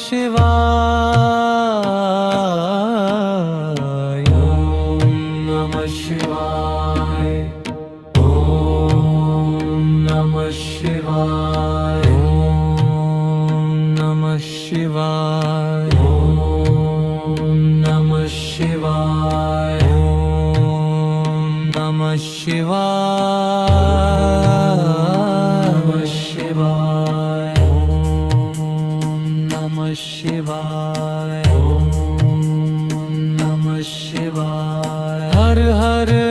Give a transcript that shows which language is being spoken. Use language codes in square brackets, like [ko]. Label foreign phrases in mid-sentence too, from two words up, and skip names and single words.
[sa] શિવાય ઓમ નમઃ શિવાય ઓમ નમઃ શિવાય ઓમ નમઃ શિવાય शिवाय ॐ नमः शिवाय नमः शिवाय ॐ नमः शिवाय हर हर